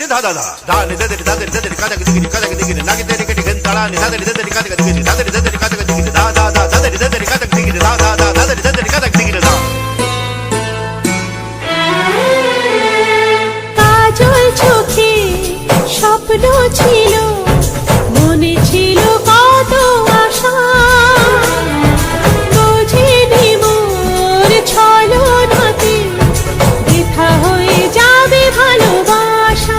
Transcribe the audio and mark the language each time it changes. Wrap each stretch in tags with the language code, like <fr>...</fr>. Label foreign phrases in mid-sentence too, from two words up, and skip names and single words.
<bn>धा धा धा ने दे धा दे दे का दे का दे ना के तेरे के दिन ताला ने धा दे दे का दे धा दे दे का दे धा धा धा धा दे दे का दे धा धा धा धा दे दे का दे धा। কাজল চোখে স্বপ্ন ছিল, মনে ছিল কত আশা, বোঝেনি মোর ছলনাতে বৃথা হয়ে যাবে ভালোবাসা।</bn>